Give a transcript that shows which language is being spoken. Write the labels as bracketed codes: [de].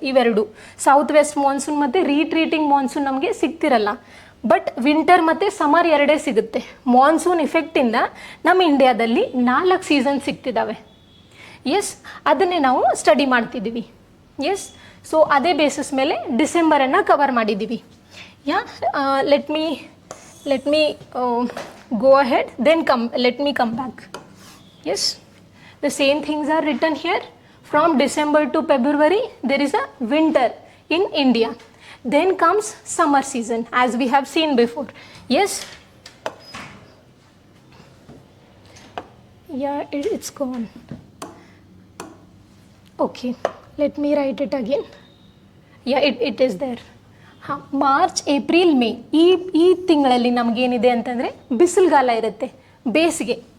[kn] ಇವೆರಡು south West monsoon ಮತ್ತು ರೀಟ್ರೀಟಿಂಗ್ monsoon ನಮಗೆ ಸಿಗ್ತಿರಲ್ಲ. ಬಟ್ ವಿಂಟರ್ ಮತ್ತು ಸಮ್ಮರ್ ಎರಡೇ ಸಿಗುತ್ತೆ. ಮಾನ್ಸೂನ್ ಇಫೆಕ್ಟಿಂದ ನಮ್ಮ ಇಂಡಿಯಾದಲ್ಲಿ 4 ಸೀಸನ್ ಸಿಗ್ತಿದ್ದಾವೆ. ಎಸ್, ಅದನ್ನೇ ನಾವು ಸ್ಟಡಿ ಮಾಡ್ತಿದ್ದೀವಿ. ಎಸ್, ಸೊ ಅದೇ ಬೇಸಿಸ್ ಮೇಲೆ ಡಿಸೆಂಬರನ್ನು ಕವರ್ ಮಾಡಿದ್ದೀವಿ. [en] Yeah, let me go ahead, then let me come back. Yes, the same things are written here. From December to February there is a winter in India. Then comes summer season, as we have seen before. Yes, yeah, it's gone. Okay, let me write it again. Yeah, it is there. [kn] ಹಾಂ, March April May ಈ ತಿಂಗಳಲ್ಲಿ ನಮಗೇನಿದೆ ಅಂತಂದರೆ ಬಿಸಿಲುಗಾಲ ಇರುತ್ತೆ, ಬೇಸಿಗೆ.